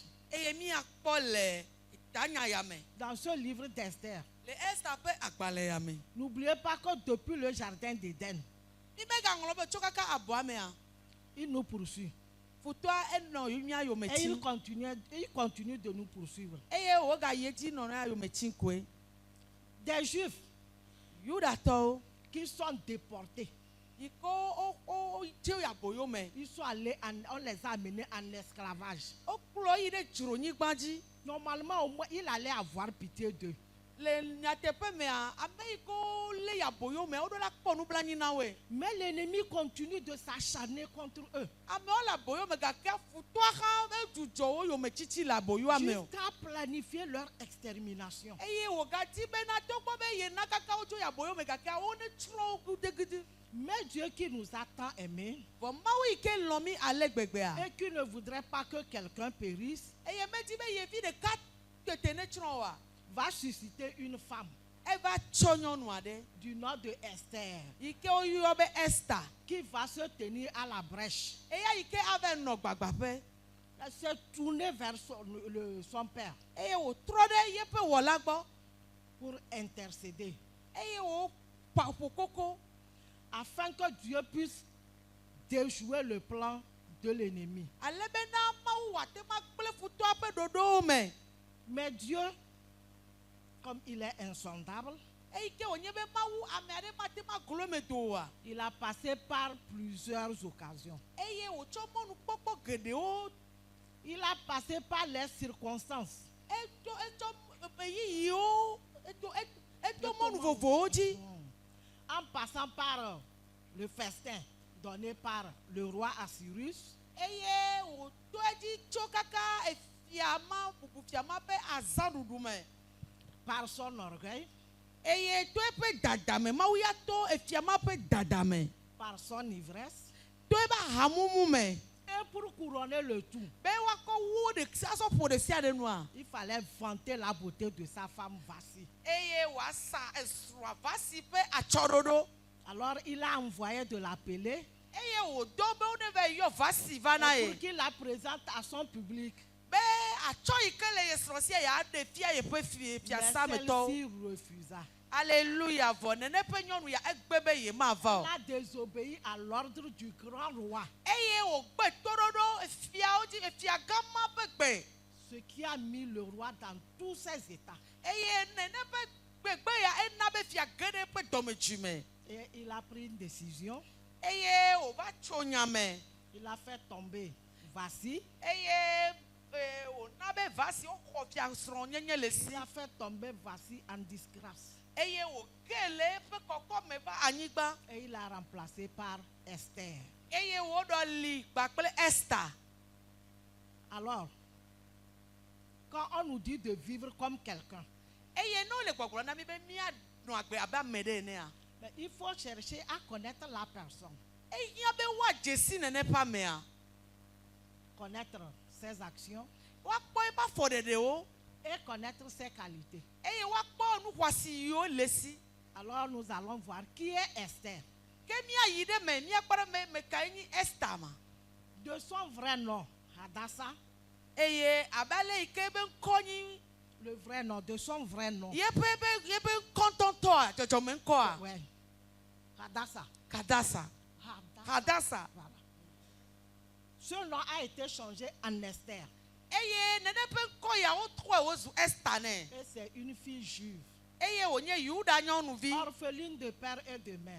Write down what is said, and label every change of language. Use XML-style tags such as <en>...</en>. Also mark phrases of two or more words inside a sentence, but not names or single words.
<ee>Eye miakpɔ le tanya ya me.</ee> <fr>Dans ce livre d'Esther.</fr> <ee>Le Esther ƒe agbalẽ ya me.</ee> <fr>N'oubliez pas que depuis le jardin d'Éden,</fr> <ee>Mi be gaŋlɔ be tso kaka abɔa mea.</ee> <fr>il nous poursuit.</fr> <ee>Futua enɔ mia yome</ee> <fr>Et il</fr> <ee>tsi.</ee> <fr>continue de nous poursuivre.</fr> <ee>Eye woga yi edzi nɔ na yome tsi koe.</ee> <fr>Des Juifs</fr> <ee>Yudatɔwo</ee> <fr>qui sont déportés.</fr> <ee>yi ke wo dze aboyo me.</ee> <fr>Ils sont allés, on les a amenés en esclavage.</fr> <ee>Wokplɔ yi ɖe dzronyigba dzi.</ee> <fr>Normalement, au moins, il allait avoir pitié d'eux.</fr> <ee>Le nyateƒe mea, ame yi ke wolé aboyo me, woɖo la kpɔ nublanui na woe.</ee> <fr>Mais l'ennemi continue de s'acharner contre eux.</fr> <ee>Amewo le aboyo me gake futua hã edzudzɔ wo yome tsitsi le aboyoa me o.</ee> <fr>Jusqu'à planifier leur extermination.</fr> <ee>Eye wògadi bena togbɔ be yena kaka wotso yi aboyo me gake wo ne tsrɔ̃ wo gudegede.</ee> <fr>Mais Dieu qui nous a tant aimés</fr> <ee>Vɔ Mawu yi ke lɔ̃ mi ale gbegbea.</ee> <fr>et qui ne voudrait pas que quelqu'un périsse,</fr> <ee>Eye medi be yevi ɖeka tete ne tsrɔ̃ oa.</ee> <fr>va susciter une femme</fr> <ee>Eva tsɔ nyɔnu aɖe</ee> <fr>du nom de Esther</fr> <ee>yi ke woyɔ be Esther.</ee> <fr>qui va se tenir à la brèche.</fr> <ee>Eya yi ke ava nɔ gbagbaƒe.</ee> <fr>Elle s'est tournée vers son père</fr> <ee>Eye wòtrɔ ɖe yeƒe wɔla gbɔ.</ee> <fr>pour intercéder,</fr> <ee>Eye wòƒo koko.</ee> <fr>afin que Dieu puisse déjouer le plan de l'ennemi.</fr> <ee>Ale bena Mawu wòate ma gblẽ futua ƒe ɖoɖowo me.</ee> <fr>Mais Dieu, comme il est insondable,</fr> <ee>Eyi ke wònye be Mawu ame aɖe mate ma glo eme do oa.</ee> <fr>il a passé par plusieurs occasions.</fr> <ee>Eye wòtsɔ mɔnukpɔkpɔ geɖewo.</ee> <fr>Il a passé par les circonstances.</fr> <ee>Etsɔ ɣeyiɣiwo. Eto mɔnu vovovowo dzi.</ee> <fr>En passant par le festin donné par le roi Assyrus,</fr> <ee>Eye wòto edzi tso kaka bubufiama ƒe azãɖuɖu me.</ee> <fr>par son orgueil,</fr> <ee>Eye to eƒe dadame, Mawu ya to efiama ƒe dadame.</ee> <fr>par son ivresse,</fr> <ee>To ebe hamumu me.</ee> <fr>et pour couronner le tout,</fr> <ee>Be woakɔ wo azɔ ƒo ɖe sia ɖe nua.</ee> <fr>il fallait vanter la beauté de sa femme Vassi.</fr> <ee>Eye wòasa esrɔ̃a Vasi ƒe atsɔɖoɖo.</ee> <fr>Alors il a envoyé de l'appeler</fr> <ee>Eye wòdɔ be wo ne va yɔ Vasi va na</ee> <fr>pour</fr> <ee>ye.</ee> <fr>qu'il la présente à son public.</fr> <ee>Be atsɔ yi ke le ye srɔ̃ sia yeaɖe fia yeƒe</ee> <fr>Mais</fr> <ee>fiasa metɔwo.</ee> <fr>celle-ci refusa.</fr> <ee>Alléluia vɔ nene ƒe nyɔnu ya egbe be yemava o.</ee> <fr>Elle a désobéi à l'ordre du grand roi,</fr> <ee>Eye wògbe toɖoɖo efiawo dzi efiagãma ƒe gbe.</ee> <fr>ce qui a mis le roi dans tous ses états.</fr> <ee>Eye nene ƒe gbegbe ya ena be fia geɖe ƒe dɔmedzoe me.</ee> <fr>Et il a pris une décision.</fr> <ee>Eye wòva tso nya me.</ee> <fr>Il a fait tomber Vassi.</fr> <ee>Eye wòna be Vasi woxɔ fia srɔ̃nyenye le si.</ee> <fr>Il a fait tomber Vassi en disgrâce.</fr> <ee>Eye wòge le eƒe kɔkɔme va anyigba.</ee> <fr>Et il l'a remplacé par Esther.</fr> <ee>Eye wòɖɔ li kpakple Esther.</ee> <fr>Alors, quand on nous dit de vivre comme quelqu'un,</fr> <ee>eye no le gbɔgblɔ na mi be mia nɔ agbe abe ame ɖe enea.</ee> <fr>mais il faut chercher à connaître la personne,</fr> <ee>Eya be woadze si nene ƒe amea.</ee> <fr>connaître ses actions</fr> <ee>Woakpɔ eƒe afɔɖeɖewo</ee> <fr>et connaître ses qualités.</fr> <ee>eye woakpɔ nu xɔasi yiwo le si.</ee> <fr>Alors nous allons voir qui est Esther.</fr> <ee>Ke miayi ɖe me miakpɔ ɖe me kae nye Esther ma.</ee> <fr>De son vrai nom, Hadassah,</fr> <ee>Eye abe ale yi ke be ŋkɔ nyi</ee> <fr>le vrai nom, de son vrai nom.</fr> <ee>yebe ŋkɔtɔtɔa dzɔdzɔme ŋkɔa</ee> <fr>Ouais. Hadassah.</fr> <ee>Kadasa. Hadassah.</ee> <fr>Voilà. Ce nom a été changé en Esther.</fr> <ee>Eye nene ƒe ŋkɔ ya wotrɔe wozu Esther ne.</ee> <fr>Et c'est une fille juive,</fr> <ee>Eye wònye Yuda nyɔnuvi.</ee> <fr>orpheline de père et de mère.</fr>